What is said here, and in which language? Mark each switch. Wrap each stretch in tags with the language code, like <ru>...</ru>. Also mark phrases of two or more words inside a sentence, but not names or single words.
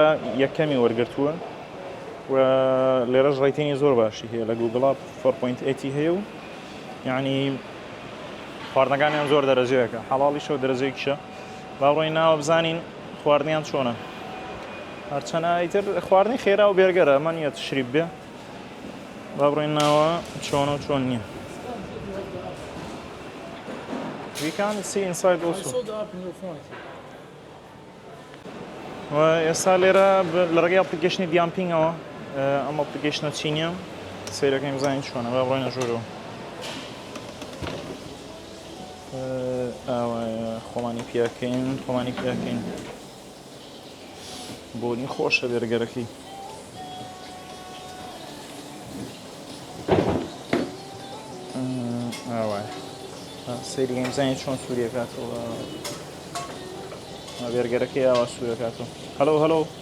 <ckb>یەکەمی وەرگرتووە و لێرەش ڕێتینی زۆر باشی هەیە لە گوگڵا 4.8 هەیە و یعنی خواردنەکانیان زۆر دەرەجەیەکە حەڵاڵیشە و دەرەجەیەکیشە با ڕۆین ناوە بزانین خواردنیان چۆنە هەرچەنە ئیتر خواردنی خێرا و بێرگەرە ئەمە نییە تشریف بێ با بڕۆین ناوە چۆن و چۆن نییە</ckb> <en>We can see inside also.</en> <ckb>و ئێستا لێرە لە ڕێگەی ئەپلیکیشنی دیامپینگەوە ئەم ئەپلیکیشنە چینیە سەیرەکەی بزانین چۆنە با بڕۆینە ژوورەوە ئاوایە خۆمانی پیاکەین بۆنی خۆشە بێرگەرەکەی ئاوایە سەیری بزانین چۆن سووریەکاتەوە بێرگەرەکەی ئاوا سوورەکاتەوە هەلۆ</ckb>